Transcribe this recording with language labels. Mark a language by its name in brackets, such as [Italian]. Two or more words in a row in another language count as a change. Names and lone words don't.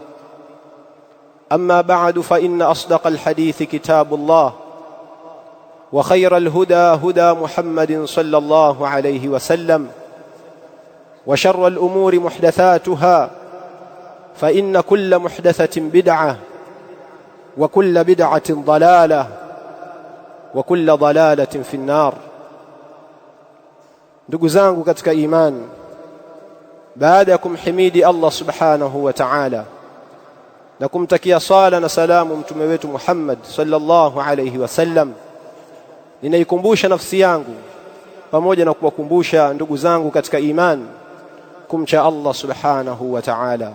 [Arabic] أما بعد، فإن أصدق الحديث كتاب الله، وخير الهدى هدى محمد صلى الله عليه وسلم، وشر الأمور محدثاتها، فإن كل محدثة بدعة، وكل بدعة ضلالة، وكل ضلالة في النار. [Swahili] ndugu zangu katika iman, baada ya kumhimidi [Arabic] الله سبحانه وتعالى [Swahili] na kumtakia sala na salamu mtume wetu Muhammad [Arabic] صلى الله عليه وسلم, [Swahili] ninaikumbusha nafsi yangu pamoja na kuwakumbusha ndugu zangu katika iman kumcha [Arabic] الله سبحانه وتعالى.